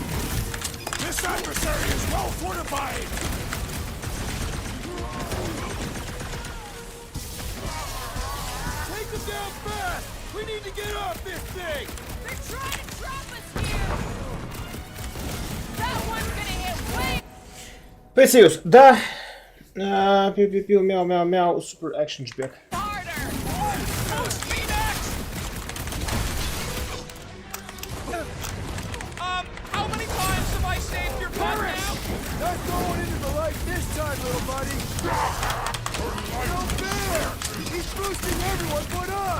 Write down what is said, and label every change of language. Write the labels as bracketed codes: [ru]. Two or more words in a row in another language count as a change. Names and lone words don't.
[en] This adversary is well fortified. Take them down fast. We need to get off this thing. They're trying to trap us here! That one's gonna hit way... Пресиус, да. Пиу-пиу-пиу, мяу-мяу-мяу, супер экшн джбек. harder! How many times have I saved your butt now? Not going into the light this time, little buddy. No fair. He's boosting everyone but us.